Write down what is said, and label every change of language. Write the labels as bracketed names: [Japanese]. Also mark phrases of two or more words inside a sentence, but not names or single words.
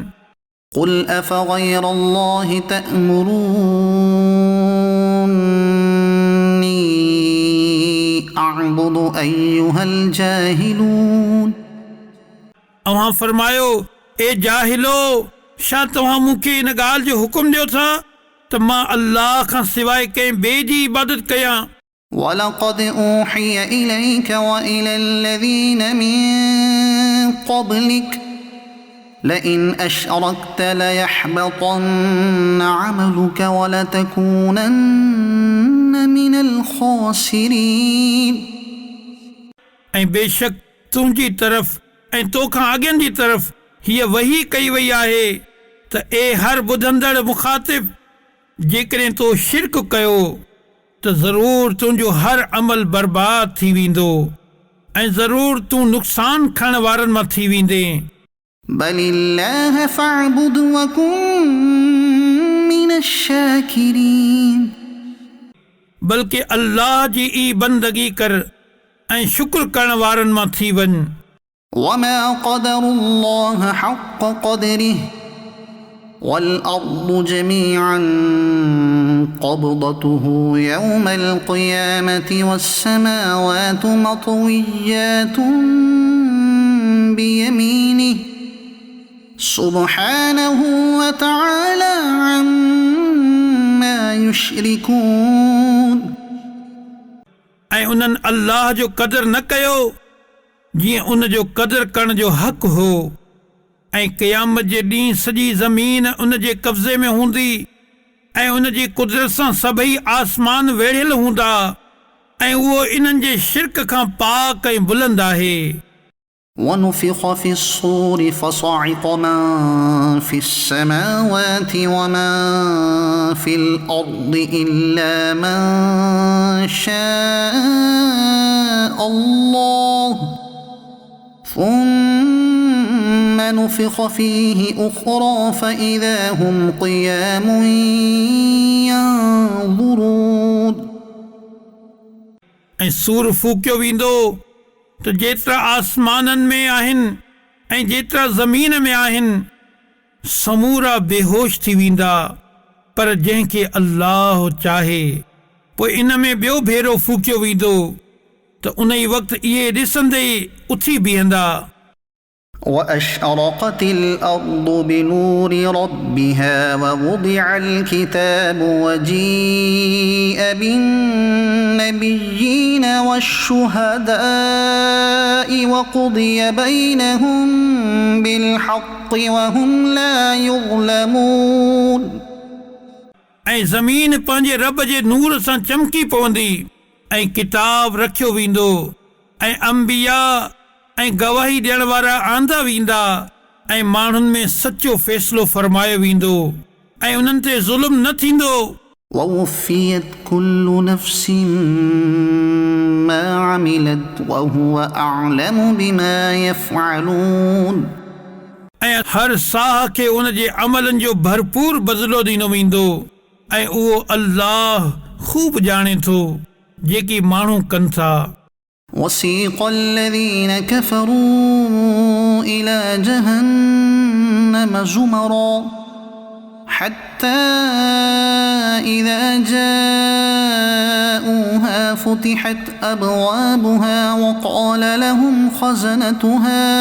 [Arabic] قل أفغير الله تأمروني أعبد أيها الجاهلون [Sindhi] अव्हां फरमायो ए जाहिलो छा तव्हां मूंखे इन ॻाल्हि जो हुकुम ॾियो था त मां अल्लाह खां सवाइ कंहिं ॿिए जी इबादत कयां [Arabic] ولقد أوحي إليك وإلى الذين من قبلك لئن أشركت ليحبطن عملك ولتكونن من الخاسرين [Sindhi] ऐं बेशक तुंहिंजी तरफ़ ऐं तोखां अॻियनि जी तरफ़ हीअ वही कई वई आहे त ए हर ॿुधंदड़ मुखातिब जेकॾहिं तो शिरक कयो त ज़रूर तुंहिंजो हर अमल बर्बाद थी वेंदो ऐं ज़रूर तूं नुक़सान खणण वारनि मां थी वेंदे [Arabic] بل الله فاعبد وكن من الشاكرين [Sindhi] बल्कि अल्लाह जी ई बंदगी कर ऐं शुक्र करण वारनि मां थी वञ [Arabic] وما قدر الله حق قدره والأرض جميعا قبضته يوم القيامة والسماوات مطويات بيمينه سبحانه وتعالى عما يشركون [Sindhi] ऐं उन्हनि अल्लाह जो क़दर न कयो जीअं उन जो क़दर करण जो हक़ हो ऐं क़यामत जे ॾींहुं सॼी ज़मीन उन जे कब्ज़े में हूंदी ऐं उन जी कुदरत सां सभई आसमान वेढ़ियल हूंदा ऐं उहो इन्हनि जे शिरक खां पाक ऐं बुलंद आहे [Arabic] ونفخ في الصور فصعق من في السماوات ومن في الأرض إلا من شاء الله ثم نفخ فيه أخرى فإذا هم قيام ينظرون [Sindhi] ऐं सूर फूकियो वेंदो त जेतिरा आसमाननि में आहिनि ऐं जेतिरा ज़मीन में आहिनि समूरा बेहोश थी वेंदा पर जंहिंखे अल्लाह चाहे पोइ इन में ॿियो भेरो फूकियो वेंदो त उन ई वक़्तु इहे ॾिसंदे उथी बीहंदा [Arabic] وأشرقت الأرض بنور ربها ووضع الكتاب وجيء بالنبيين والشهداء وقضي بينهم بالحق وهم لا يظلمون [Sindhi] ऐं ज़मीन पंहिंजे रब जे नूर सां चमकी पवंदी ऐं किताब रखियो वेंदो ऐं अंबिया ऐं गवाही ॾियण वारा आंदा वेंदा ऐं माण्हुनि में सचो फ़ैसिलो फरमायो वेंदो ऐं उन्हनि ते ज़ुल्म न थींदो [Arabic] ووفيت كل نفس ما عملت وهو أعلم بما يفعلون [Sindhi] ऐं हर साह खे उन जे अमलनि जो भरपूर बदिलो ॾिनो वेंदो ऐं उहो अल्लाह ख़ूब ॼाणे थो जेकी माण्हू कनि था [Arabic] وسيق الذين كفروا إلى جهنم زمرا حتى إذا جاءوها فتحت أبوابها وقال لهم خزنتها